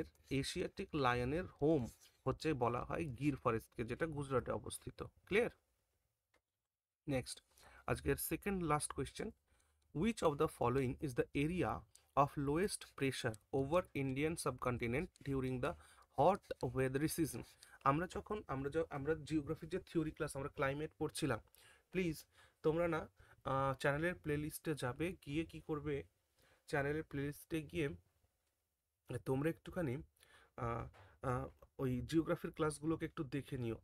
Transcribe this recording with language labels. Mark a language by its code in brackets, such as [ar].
[bn] Asiatic লায়নের home হচ্ছে বলা হয় গির ফরেস্টকে, যেটা গুজরাটে অবস্থিত। ক্লিয়ার? নেক্সট, আজকের second last question, [en] which of the following is the area of lowest pressure over Indian subcontinent during the hot weather season? [bn] আমরা জিওগ্রাফির যে থিওরি ক্লাস, আমরা ক্লাইমেট পড়ছিলাম, প্লিজ তোমরা না চ্যানেলের প্লেলিস্টে যাবে, গিয়ে কি করবে, চ্যানেলের প্লেলিস্টে গিয়ে তোমরা একটুখানি আহ, আহ, ওই জিওগ্রাফির ক্লাসগুলোকে একটু দেখে নিও।